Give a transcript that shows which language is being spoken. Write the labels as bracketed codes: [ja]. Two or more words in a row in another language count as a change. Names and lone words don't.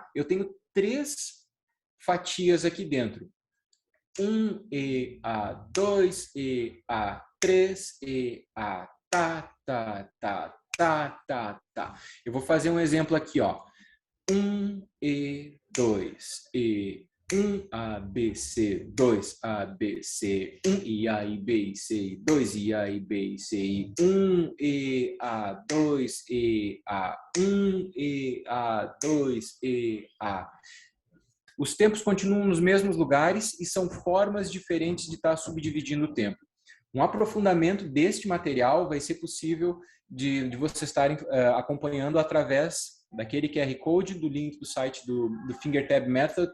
[pt] Eu tenho 3 fatias aqui dentro. 1EA, 2EA, 3EA, tá, tá, tá, tá, tá, tá. Eu vou fazer um exemplo aqui, ó. 1E, 2E, 1ABC, 2ABC, 1IA, IB, C, 2IA, IB, C, 1EA, 2EA, 1EA, 2EA. Os tempos continuam nos mesmos lugares e são formas diferentes de estar subdividindo o tempo. Um aprofundamento deste material vai ser possível de vocês estarem acompanhando através daquele QR Code, do link do site do Fingertab Method.